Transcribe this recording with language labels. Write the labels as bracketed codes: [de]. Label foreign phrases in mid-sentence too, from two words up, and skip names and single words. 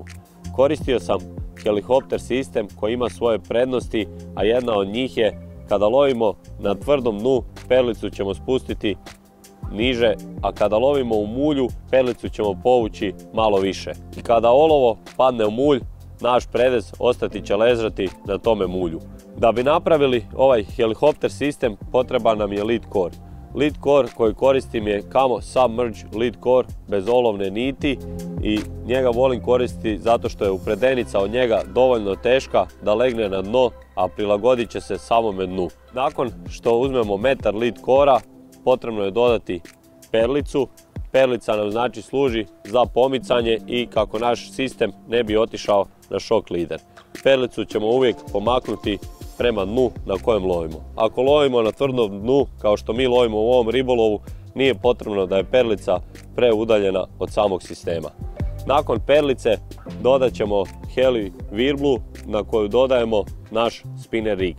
[hr] Koristio sam helikopter sistem koji ima svoje prednosti, a jedna od njih je kada lovimo na tvrdom dnu, perlicu ćemo spustiti niže, a kada lovimo u mulju, perlicu ćemo povući malo više. I kada olovo padne u mulj, naš predez ostati će ležati na tome mulju. Da bi napravili ovaj helikopter sistem, potreban nam je [en] lead core. Lead core [hr] koji koristim je Camo Submerge [en] lead core [hr] bez olovne niti i njega volim koristiti zato što je upredenica od njega dovoljno teška da legne na dno, a prilagodit će se samome dnu. Nakon što uzmemo metar [en] lead core-a, [hr] potrebno je dodati perlicu. Perlica nam znači služi za pomicanje i kako naš sistem ne bi otišao na [en] shock leader. [hr] Perlicu ćemo uvijek pomaknuti prema dnu na kojem lovimo. Ako lovimo na tvrdom dnu, kao što mi lovimo u ovom ribolovu, nije potrebno da je perlica preudaljena od samog sistema. Nakon perlice dodat ćemo heli virblu na koju dodajemo naš [en] spinner rig.